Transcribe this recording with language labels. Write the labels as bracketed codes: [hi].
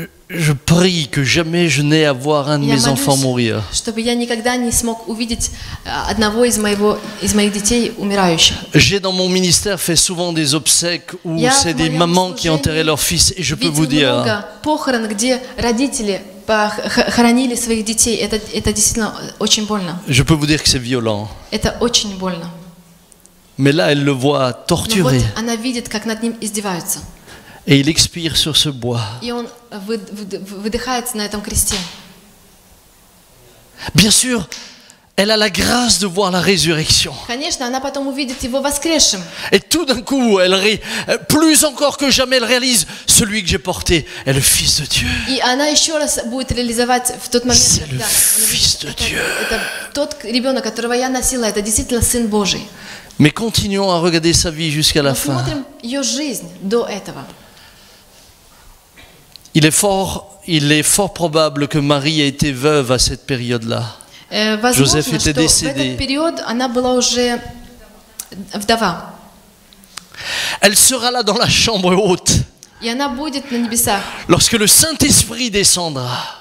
[fr] Je prie que jamais je n'ai à voir un de [ru] Я [fr] mes enfants [ru] молюсь, [fr] mourir. [ru] чтобы я никогда не смог увидеть одного из моих детей умирающим. [fr] J'ai dans mon ministère fait souvent des obsèques où [ru] Я [fr] c'est [ru] в [fr] des [ru] моем [fr] mamans qui [ru] служении [fr] enterraient leurs fils et je peux vous [ru] видел [fr] dire, [ru] много похорон, где родители хоронили своих детей. Это действительно очень больно. [fr] je peux vous dire que c'est violent. [ru] Это очень больно. [fr] Mais là, elle le voit [ru] Но вот [fr] torturé [ru] она видит, как над ним издеваются. [fr] et il expire sur ce bois. [ru] И он выдыхается на этом кресте. [fr] Bien sûr, elle a la grâce de voir la résurrection. [ru] Конечно, она потом увидит его воскресшим. [fr] Et tout d'un coup, plus encore que jamais, elle réalise, celui que j'ai porté est le Fils de Dieu. [ru] И она еще раз будет реализовать в тот момент, [fr] C'est le [ru] когда [fr] Fils de Dieu. [ru] это тот ребенок, которого я носила, это действительно Сын Божий. [fr] Mais continuons à regarder sa vie jusqu'à la [ru] Но [fr] fin. [ru] смотрим ее жизнь до этого. [fr] Il est fort probable que Marie ait été veuve à cette période-là. [ru] Возможно, [fr] Joseph était [ru] что в [fr] décédé. [ru] этот период она была уже вдова. [fr] Elle sera là dans la chambre haute [ru] И она будет на небесах. [fr] lorsque le Saint-Esprit descendra.